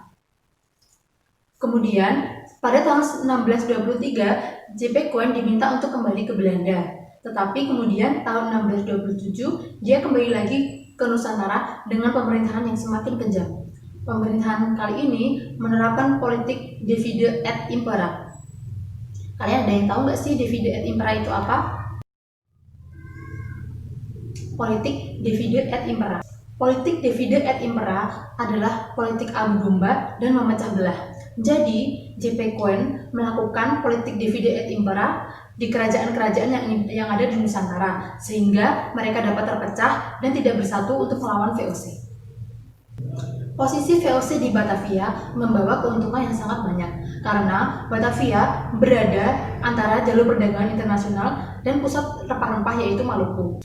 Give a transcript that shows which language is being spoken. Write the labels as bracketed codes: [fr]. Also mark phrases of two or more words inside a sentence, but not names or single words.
[id] Kemudian, pada tahun 1623, JP Kuen diminta untuk kembali ke Belanda. Tetapi kemudian tahun 1627, dia kembali lagi ke Nusantara dengan pemerintahan yang semakin kejam. Pemerintahan kali ini menerapkan politik [la] divide et impera. [id] Kalian ada yang tahu nggak sih [la] divide et impera [id] itu apa? [la] Politik divide et impera. [id] Politik [la] divide et impera [id] adalah politik adu domba dan memecah belah. Jadi, JP Kuen melakukan politik [la] divide et impera [id] di kerajaan-kerajaan yang ada di Nusantara, sehingga mereka dapat terpecah dan tidak bersatu untuk melawan VOC. Posisi VOC di Batavia membawa keuntungan yang sangat banyak karena Batavia berada antara jalur perdagangan internasional dan pusat rempah-rempah yaitu Maluku.